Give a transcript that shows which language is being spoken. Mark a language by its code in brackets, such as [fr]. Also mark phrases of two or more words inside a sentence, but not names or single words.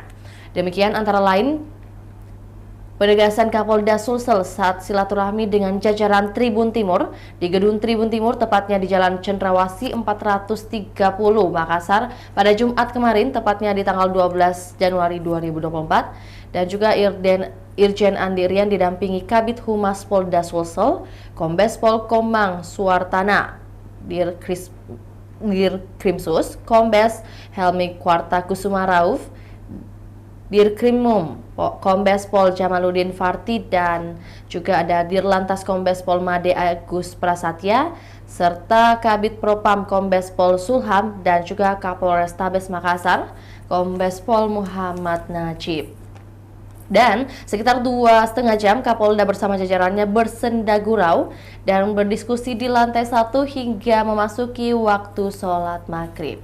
[id] Demikian antara lain penegasan Kapolda Sulsel saat silaturahmi dengan jajaran Tribun Timur di Gedung Tribun Timur, tepatnya di Jalan Cendrawasih 430 Makassar pada Jumat kemarin, tepatnya di tanggal 12 Januari 2024. Dan juga Irjen Andi Rian didampingi Kabid Humas Polda Sulsel, Kombes Pol Komang Suartana, Dirkrimsus, Kombes Helmi Kwarta Kusuma Rauf, Dirkrimum, Kombes Pol Jamaluddin Farti, dan juga ada Dirlantas Kombes Pol Made Agus Prasetya, serta Kabid Propam Kombes Pol Sulham, dan juga Kapolrestabes Makassar, Kombes Pol Muhammad Najib. Dan sekitar 2,5 jam Kapolda bersama jajarannya bersenda gurau dan berdiskusi di lantai 1 hingga memasuki waktu sholat maghrib.